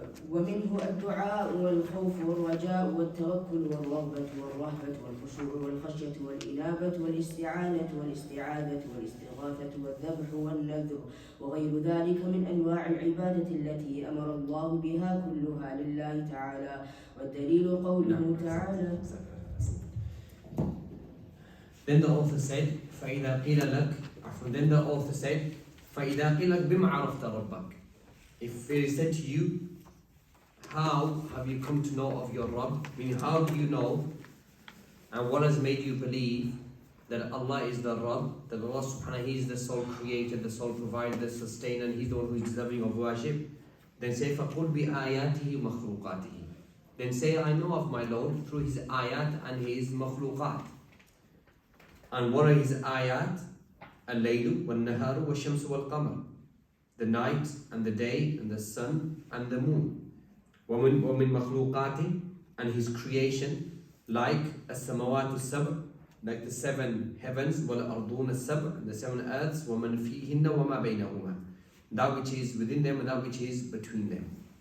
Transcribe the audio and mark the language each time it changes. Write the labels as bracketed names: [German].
[Arabic] ومنه الدعاء والخوف والرجاء والتوكل والرغبة والرهبة والخشوع والخشية والإنابة والاستعانة والاستعاذة والاستغاثة والذبح والنذر وغير ذلك من أنواع العبادة التي أمر الله بها كلها لله تعالى والدليل قوله تعالى. [English] Then the author said [Arabic] فإذا قيل لك [English] Then the author said [Arabic] فإذا قيل لك بما عرفت ربك. [English] If it is said to you, how have you come to know of your Rabb? Meaning, how do you know and what has made you believe that Allah is the Rabb, that Allah subhanahu He is the sole creator, the sole provider, the sustainer, and He's the one who is deserving of worship? Then say, [Arabic] فَقُلْ بِآيَاتِهِ وَمَخْلُوقَاتِهِ. [English] Then say, I know of my Lord through His ayat and His makhluqat. And what are His ayat? [Arabic] Al-laylu wal-naharu wal-shamsu wal-qamar. [English] The night and the day and the sun and the moon. [Arabic] وَمِن مَخْلُوقَاتِ [English] and His creation, like [Arabic] as-samawatu as-sab', [English] like the 7 heavens, [Arabic] وَالْأَرْضُونَ as-sab', [English] and the 7 earths, [Arabic] وَمَنْ فِيهِنَّ وَمَا بَيْنَهُمَا, [English] that which is within them and that which is between them.